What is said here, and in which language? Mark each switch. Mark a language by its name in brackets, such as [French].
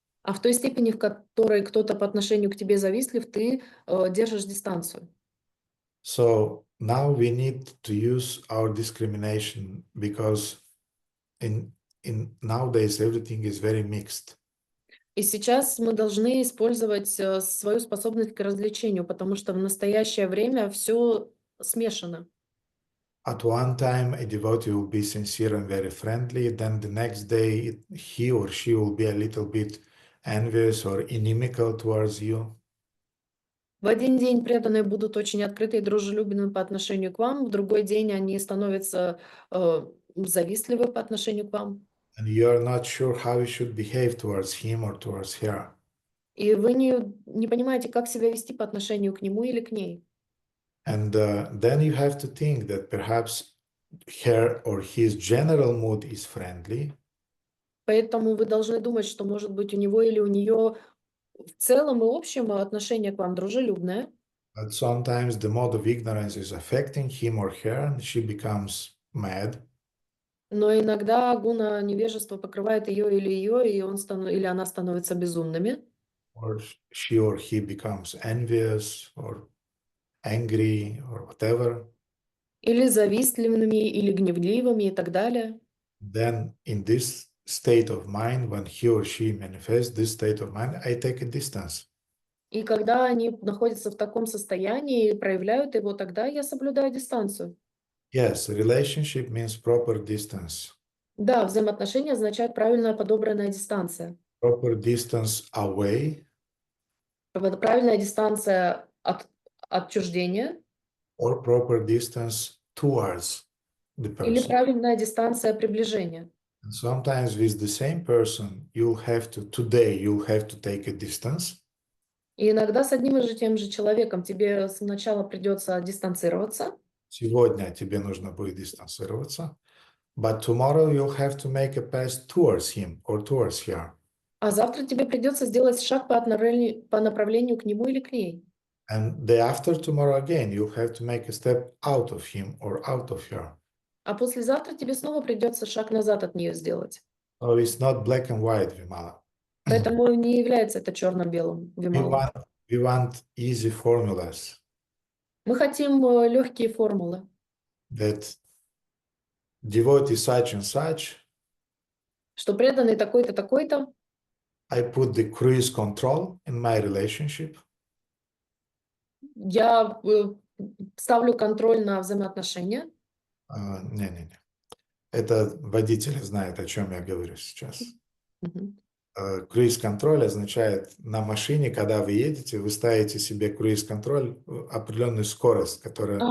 [Russian] А в той степени, в которой кто-то по отношению к тебе завистлив, ты держишь дистанцию. [English] So now we need to use our discrimination because in nowadays everything is very mixed. [Russian] И сейчас мы должны использовать свою способность к развлечению, потому что в настоящее время все смешано. [English] At one time, a devotee will be sincere and very friendly, then the next day, he or she will be a little bit envious or inimical towards you. [Russian] В один день преданные будут очень открыты и дружелюбны по отношению к вам, в другой день они становятся завистливы по отношению к вам. [English] And you are not sure how you should behave towards him or towards her. [Russian] И вы не понимаете, как себя вести по отношению к нему или к ней. [English] And then you have to think that perhaps her or his general mood is friendly, [Russian] Поэтому вы должны думать, что, может быть, у него или у нее в целом и общем отношение к вам дружелюбное, [English] but sometimes the mode of ignorance is affecting him or her, and she becomes mad. [Russian] но иногда гуна невежества покрывает ее, и или она становится безумными, [English] Or she or he becomes envious or angry or whatever. [Russian] или завистливыми, или гневливыми и так далее. [English] Then in this state of mind, when he or she manifests this state of mind, I take a distance. [Russian] И когда они находятся в таком состоянии и проявляют его, тогда я соблюдаю дистанцию. [English] Yes, relationship means proper distance. [Russian] Да, взаимоотношения означают правильная подобранная дистанция. [English] Proper distance away [Russian] Правильная дистанция от отчуждения [English] or proper distance towards the [Russian] или [English] person. [Russian] правильная дистанция приближения. [English] And sometimes with the same person, you'll have to take a distance. [Russian] И иногда с одним и тем же человеком тебе сначала придется дистанцироваться, Сегодня тебе нужно будет дистанцироваться, [English] but tomorrow you'll have to make a pass towards him or towards her. [Russian] а завтра тебе придется сделать шаг по направлению к нему или к ней. [English] And day after tomorrow again, you'll have to make a step out of him or out of her. [Russian] А послезавтра тебе снова придется шаг назад от нее сделать. [English] So it's not black and white, Vimala. [Russian] Поэтому не является это черно-белым, Вимала. [English] We want easy formulas [Russian] Мы хотим легкие формулы. [English] that devotee such and such, [Russian] Что преданный такой-то, такой-то, [English] I put the cruise control in my relationship. [Russian] я ставлю контроль на взаимоотношения. Не-не-не. Это водители знают, о чем я говорю сейчас. Мгм. Круиз-контроль означает на машине, когда вы едете, вы ставите себе круиз-контроль определенную скорость, которая...